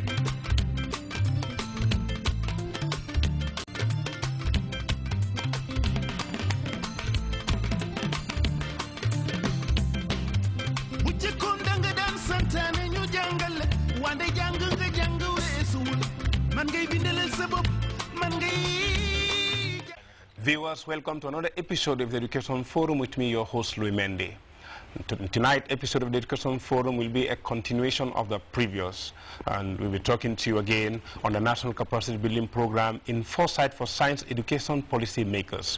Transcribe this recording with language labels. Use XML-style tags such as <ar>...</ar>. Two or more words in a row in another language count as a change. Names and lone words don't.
<wo>bu jëkkoon danga daan santaane ñu jàngal wande jàng nga jàng weesuwul man ngay bindalal sa bopp man ngay.</wo> <en>Viewers, welcome to another episode of the Education Forum with me, your host, Louis Mendy. Tonight's episode of the Education Forum will be a continuation of the previous, and we'll be talking to you again on the National Capacity Building Program in Foresight for Science Education Policy Makers.</en>